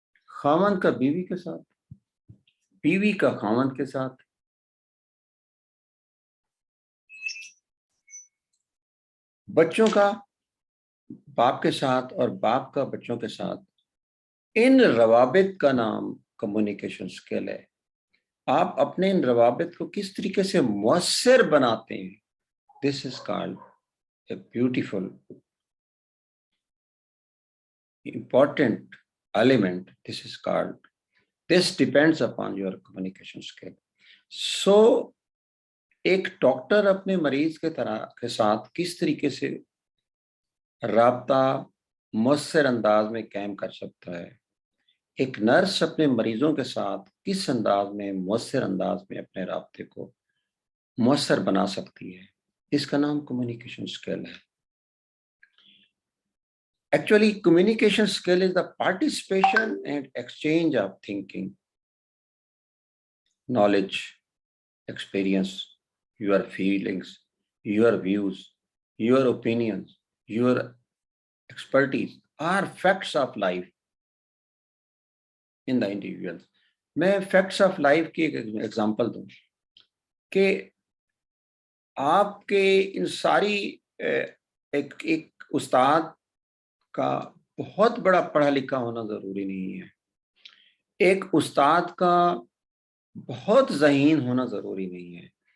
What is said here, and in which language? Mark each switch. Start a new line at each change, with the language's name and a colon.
Hindi: खामन का बीवी के साथ, बीवी का खामन के साथ, बच्चों का बाप के साथ और बाप का बच्चों के साथ, इन रवाबित का नाम कम्युनिकेशन स्किल है। आप अपने इन रवाबित को किस तरीके से मुअस्सिर बनाते हैं,
English: This is called a beautiful important element. This depends upon your communication skill.
Hindi: So एक डॉक्टर अपने मरीज के साथ किस तरीके से राब्ता मुअस्सिर अंदाज में कायम कर सकता है, एक नर्स अपने मरीजों के साथ किस अंदाज में मुअस्सिर अंदाज में अपने राब्ते को मुअस्सिर बना सकती है, इसका नाम कम्युनिकेशन स्किल है।
English: Actually, communication skill is the participation and exchange of thinking, knowledge, experience, your feelings, your views, your opinions, your expertise are facts of life in the individuals.
Hindi: मैं facts of life की एक example दूं कि आपके इन सारी एक उस्ताद का बहुत बड़ा पढ़ा लिखा होना जरूरी नहीं है, एक उस्ताद का बहुत ज़हीन होना ज़रूरी नहीं है।